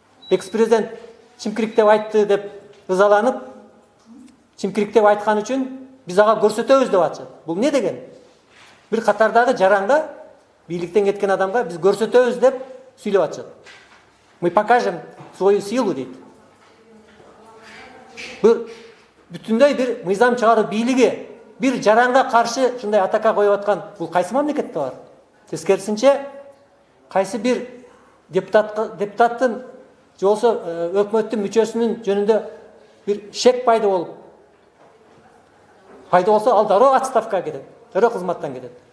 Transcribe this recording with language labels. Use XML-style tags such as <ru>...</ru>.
<ky>Экс-президент чимкириктеп айтты деп ызаланып, чимкириктеп айткан үчүн биз ага көрсөтөбүз деп атышат. Бул не деген? Бир катардагы жаранга, бийликтен кеткен адамга биз көрсөтөбүз деп сүйлөп атышат.</ky> <ru>Мы покажем свою силу</ru> <ky>дейт. Бир бүтүндөй бир мыйзам чыгаруу бийлиги бир жаранга каршы ушундай атака коюп аткан бул кайсы мамлекетте бар? Тескерисинче, кайсы бир депутаттын же болсо өкмөттүн мүчөсүнүн жөнүндө бир шек пайда болуп, ал дароо отставкага кетет, дароо кызматтан кетет.</ky>